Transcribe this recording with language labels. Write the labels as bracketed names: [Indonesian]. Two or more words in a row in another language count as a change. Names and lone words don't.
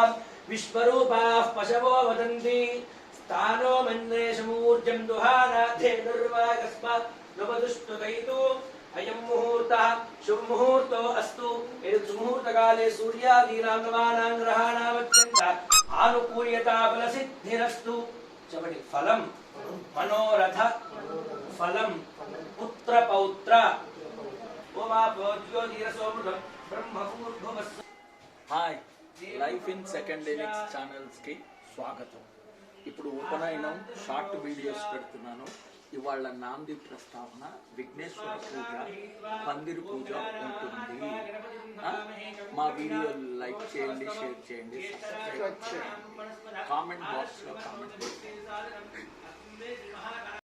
[Sanskrit] विश्वरूपाः पशवो वदन्ति स्थानो मन्येषमूर्जं दुहानाधेनुर्वागस्मात् नवदुष्टुकैतु अयं मुहूर्तः शुभ मुहूर्तो अस्तु सुमुहूर्तकाले सूर्यादीनां नवानां ग्रहाणां अत्यन्त आनुकूल्यता फलसिद्धिरस्तु चपटि फलं मनोरथ फलं पुत्र पौत्र ओमापोज्योतिरसोमृतं ब्रह्मपूर्भुवस्सु। [Telugu] హాయ్ లైఫ్ ఇన్ సెకండ్ ఎలిక్స్ ఛానల్స్కి స్వాగతం. ఇప్పుడు ఉపనయనం [English] short videos [Telugu] పెడుతున్నాను. ఇవాళ నాంది ప్రస్తావన, విఘ్నేశ్వర పూజ, పందిరి పూజ ఉంటుంది. మా వీడియో లైక్ చేయండి, షేర్ చేయండి, సబ్స్క్రైబ్ చేయండి, [English] comment boxలో [Telugu] కామెంట్ చేయండి.